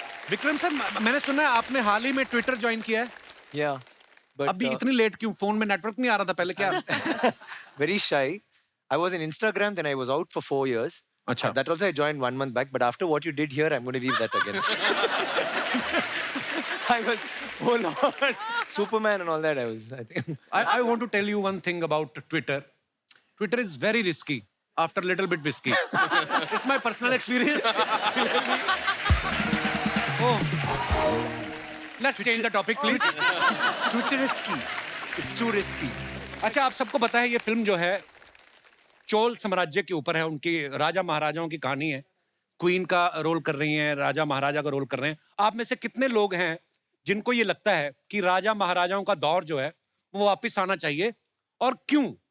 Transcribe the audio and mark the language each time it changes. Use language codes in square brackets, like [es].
[hi] Vikram sir, मैंने सुना है आपने हाल ही में ट्विटर ज्वाइन किया है। [en] Yeah. But [hi] अभी इतनी लेट क्यों? फोन में नेटवर्क नहीं आ रहा था पहले क्या? [en] very shy. I was in Instagram, then I was out for 4 years. [hi] अच्छा. [en] That also I joined 1 month back. But after what you did here, I'm going to leave that again. I was, oh Lord, Superman and all that. I think. I want to tell you one thing about Twitter. Twitter is very risky after little bit whiskey. It's my personal experience. Oh. Let's change the topic, please. Too risky. It's too risky. [hi] अच्छा, आप सबको पता है ये film जो है चोल साम्राज्य के ऊपर है, उनकी राजा महाराजाओं की कहानी है। क्वीन का रोल कर रही हैं, राजा महाराजा का रोल कर रहे हैं। आप में से कितने लोग हैं जिनको ये लगता है कि राजा महाराजाओं का दौर जो है वो वापस आना चाहिए, और क्यों?